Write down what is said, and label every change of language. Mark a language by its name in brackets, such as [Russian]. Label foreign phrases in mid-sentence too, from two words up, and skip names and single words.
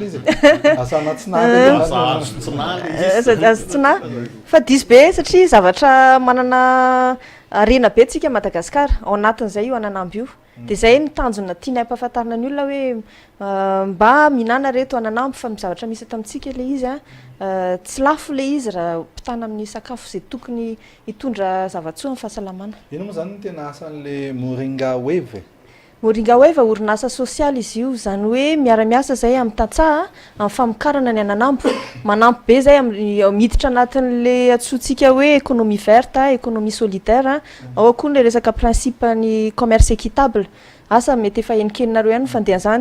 [Malagasy] azotsina fa diso be satria zavatra manana arena be tsika Madagasikara ao anatin'izay io ananambo io de zay ny tanjona tianay ampahafantarina ny olona hoe mba mihinana reto ananambo fa zavatra misy eto amintsika le izy tsy lafo le izy raha mpitana amin'ny sakafo zay tokony hitondra zavatsoa amin'ny fahasalamana. Ino moa zany ny tena asan'le moringa wave moringa wave orinasa sosialy izy io zany hoe miara-miasa zay amin'ny tantsaha amin'ny famokarana ny ananambo manampy be zay miditra anatin'le atsotsika hoe économie [French] verte économie solidaire [Malagasy] ao koa le resaka principe ny [French] commerce équitable [Malagasy] asa mety efa enikenareo ihany fandeha zany